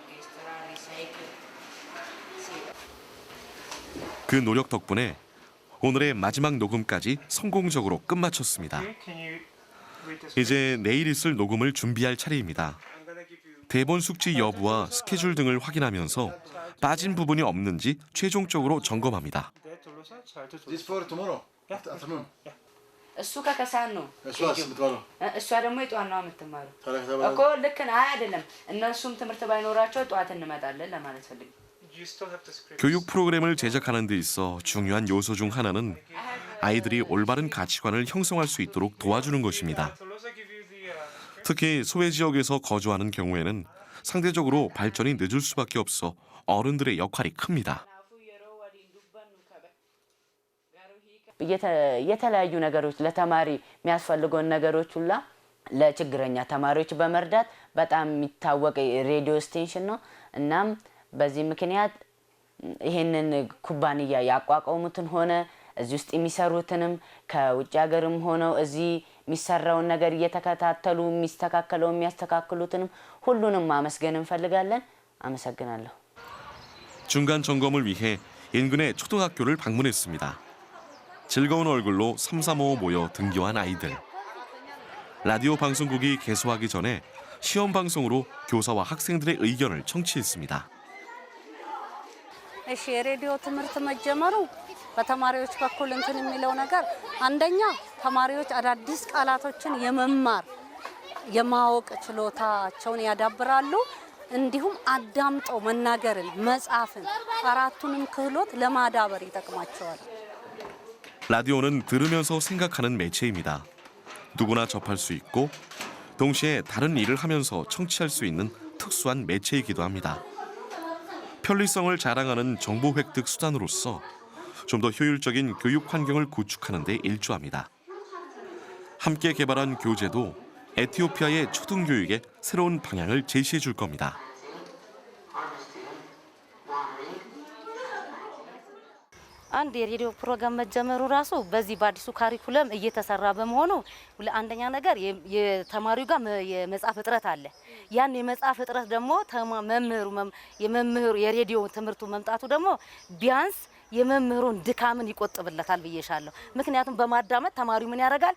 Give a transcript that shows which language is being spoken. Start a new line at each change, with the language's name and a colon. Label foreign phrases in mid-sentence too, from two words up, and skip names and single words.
Korean: 그 노력 덕분에 오늘의 마지막 녹음까지 성공적으로 끝마쳤습니다. 이제 내일 있을 녹음을 준비할 차례입니다. 대본 숙지 여부와 스케줄 등을 확인하면서 빠진 부분이 없는지 최종적으로 점검합니다.
English: This for tomorrow afternoon.
Amharic: እሱ ከከሳት ነው እሷስ የምትባለው? እሷ ደግሞ የጠዋት ነው የምትማረው ታዲያ እኮ ልክ ነው አይደለም እነሱም ትምህርት ባይኖራቸው ጠዋት እንመጣለን ለማለት ፈልጌ
Korean: 교육 프로그램을 제작하는 데 있어 중요한 요소 중 하나는 아이들이 올바른 가치관을 형성할 수 있도록 도와주는 것입니다. 특히 소외 지역에서 거주하는 경우에는 상대적으로 발전이 늦을 수밖에 없어 어른들의 역할이 큽니다.
Amharic: የተለያዩ ነገሮች ለተማሪ የሚያስፈልገውን ነገሮች ሁላ ለችግረኛ ተማሪዎች በመርዳት በጣም የሚታወቅ
English: radio station
Amharic: ነው። እናም በዚህ ምክንያት ይሄንን ኩባንያ ያቋቋሙትን ሆነ እዚህ ውስጥ የሚሰሩትንም ከውጭ ሀገርም ሆነው እዚህ የሚሰራውን ነገር እየተከታተሉ የሚያስተካክሉትንም ሁሉንም ማመስገን እንፈልጋለን። አመሰግናለሁ።
Korean: 중간 점검을 위해 인근의 초등학교를 방문했습니다. 즐거운 얼굴로 삼삼오오 모여 등교한 아이들. 라디오 방송국이 개소하기 전에 시험 방송으로 교사와 학생들의 의견을 청취했습니다.
Amharic: እሺ የሬዲዮ ትምህርት መጀመሩ በተማሪዎች በኩል እንትን የሚለው ነገር አንደኛ ተማሪዎች አዳዲስ ቃላቶችን የመማር የማወቅ ችሎታቸውን ያዳብራሉ። እንዲሁም አዳምጠው መናገርን መጻፍን አራቱንም ክህሎት ለማዳበር ይጠቅማቸዋል።
Korean: 라디오는 들으면서 생각하는 매체입니다. 누구나 접할 수 있고 동시에 다른 일을 하면서 청취할 수 있는 특수한 매체이기도 합니다. 편리성을 자랑하는 정보 획득 수단으로서 좀 더 효율적인 교육 환경을 구축하는 데 일조합니다. 함께 개발한 교재도 에티오피아의 초등교육에 새로운 방향을 제시해 줄 겁니다.
Amharic: አንድ የሬዲዮ ፕሮግራም መጀመሩ ራሱ በዚህ በአዲሱ ካሪኩለም እየተሰራ በመሆኑ አንደኛ ነገር የተማሪው ጋር የመጻፍ እጥረት አለ። ያን የመጻፍ እጥረት ደግሞ የመምህሩ የሬዲዮ ትምህርቱ መምጣቱ ደግሞ ቢያንስ የመምህሩን ድካምን ይቆጥብለታል ብዬሻለሁ። ምክንያቱም በማዳመጥ ተማሪው ምን ያደርጋል?